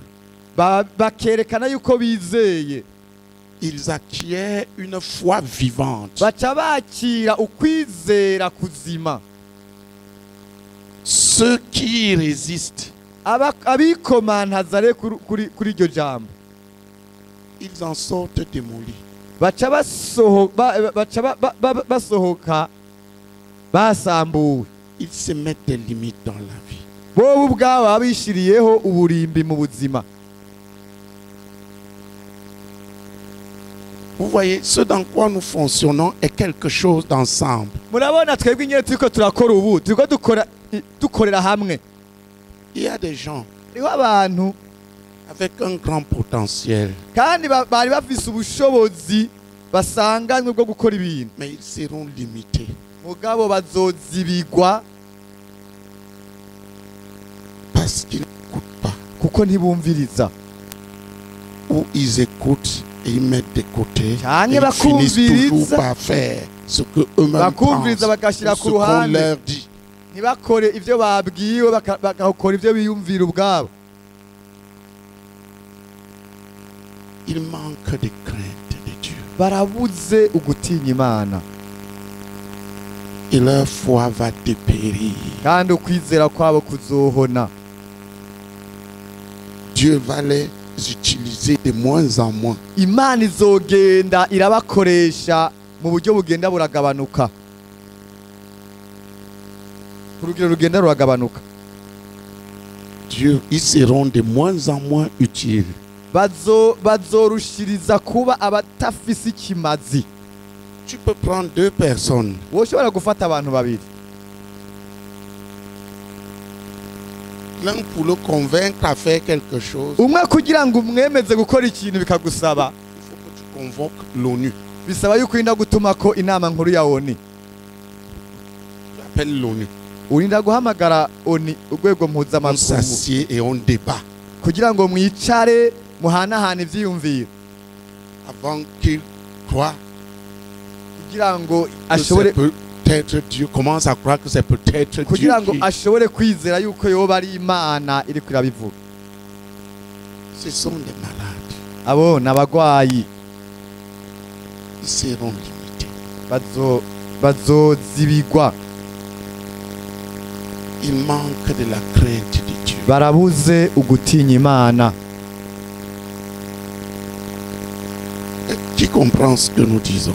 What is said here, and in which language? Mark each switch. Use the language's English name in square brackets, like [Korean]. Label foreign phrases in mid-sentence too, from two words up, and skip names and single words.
[Rundi] bakerekana yuko bizeye, [French] Ils acquièrent une foi vivante. [Rundi] baca bakira ukwizera kuzima. [French] Ceux qui résistent, [Rundi] Abikomantaza rero kuri iryo jambo, [French] ils en sortent démolis. [Rundi] baca basohoka basambuwe. [French] Ils se mettent des limites dans la vie. [Rundi] Bo ubwabo babishiriyeho uburimbi mu buzima. [French] Vous voyez, ce dans quoi nous fonctionnons est quelque chose d'ensemble. [Rundi] Murabona twebwe nyine turiko turakora ubu, turiko dukorera hamwe. [French] Il y a des gens [Rundi] Hariho abantu [French] avec un grand potentiel, [Rundi] kandi bari bafise ubushobozi basanganywe bwo gukora ibintu, [French] mais ils seront limités. [Rundi] mugabo bazozibigwa [French] Parce qu'ils n'écoutent pas. [Rundi] kuko ntibumviriza. [French] Ou ils écoutent et ils mettent de côté. [Rundi] Canke [French] Et ils finissent toujours [Rundi] bakumviriza, [French] par faire ce que eux-mêmes [Rundi] bakumviriza [French] pensent. [Rundi] bagashira [French] Ou [Rundi] ku [French] ce qu'on [Rundi] ruhande, [French] leur dit. [Rundi] ntibakore ivyo babwiwe, bagakora ivyo biyumvira ubwabo. [French] Ils manquent de crainte de Dieu. [Rundi] Barabuze ugutinya Imana, [French] Et leur foi va dépérir. [Rundi] kandi ukwizera kwabo kuzohona. [French] Dieu va les utiliser de moins en moins. [Rundi] Imana izogenda irabakoresha mu buryo bugenda buragabanuka, urugero rugenda ruragabanuka. [French] Dieu, ils seront de moins en moins utiles. [Rundi] Bazorushiriza kuba abatafise ikimazi. [French] Tu peux prendre deux personnes. [Rundi] Woshobora gufata abantu babiri, [French] L'un pour le convaincre à faire quelque chose. [Rundi] umwe kugira ngo umwemeze gukora ikintu bikagusaba, [French] Il faut que tu convoques l'ONU. [Rundi] bisaba yuko urinda gutuma ko inama nkuru ya ONU. [French] appelle l'ONU. [Rundi] urinda guhamagara oni urwego [French] On [Rundi] mpuzamakungu [French] s'assied et on débat [Rundi] kugira ngo mwicare muhanahana ivyiyumviro [French] avant qu'il croit [Rundi] kugira ngo [French] que [Rundi] ashobore [French] c'est peut-être Dieu. Commence à croire que c'est peut-être Dieu [Rundi] kugira ngo [French] qui... [Rundi] ashobore kwizera yuko yoba ari Imana iri kurabivuga. [French] Ce sont des malades. [Rundi] Abo n'abagwayi [French] Ils seront limités. [Rundi] bazozibigwa, [French] Il manque de la crainte de Dieu. [Rundi] barabuze ugutinya Imana. [French] Qui comprend ce que nous disons?